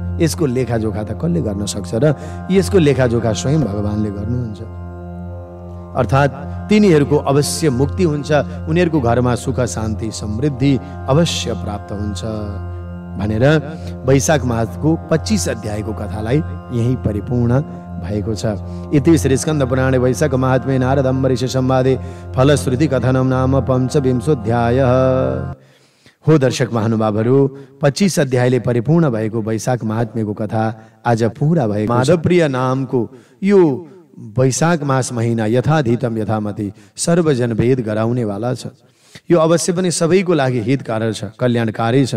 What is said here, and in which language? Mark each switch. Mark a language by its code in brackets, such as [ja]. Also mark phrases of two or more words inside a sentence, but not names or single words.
[ne] यसको लेखाजोखा त कसले गर्न सक्छ र यसको लेखाजोखा स्वयं भगवानले गर्नुहुन्छ। अर्थात् तिनीहरूको अवश्य मुक्ति हुन्छ, उनीहरूको घरमा सुख शान्ति समृद्धि अवश्य प्राप्त हुन्छ भनेर वैशाख मासको 25 अध्यायको कथालाई यही परिपूर्ण भएको छ। [sa] इति श्री स्कन्द पुराणे वैशाख महात्म्ये नारद अम्बरीश संवादे फलश्रुति कथनं नाम 25 अध्यायः। [ne] हो दर्शक महानुभावहरू, 25 अध्यायले परिपूर्ण भएको वैशाख महात्म्यको कथा आज पूरा भएको माधवप्रिय नामको यो वैशाख मास महिना यथाधितम यथामति सर्वजन भेद गराउनेवाला छ। यो अवश्य पनि सबैको लागि हितकारक छ, कल्याणकारी छ।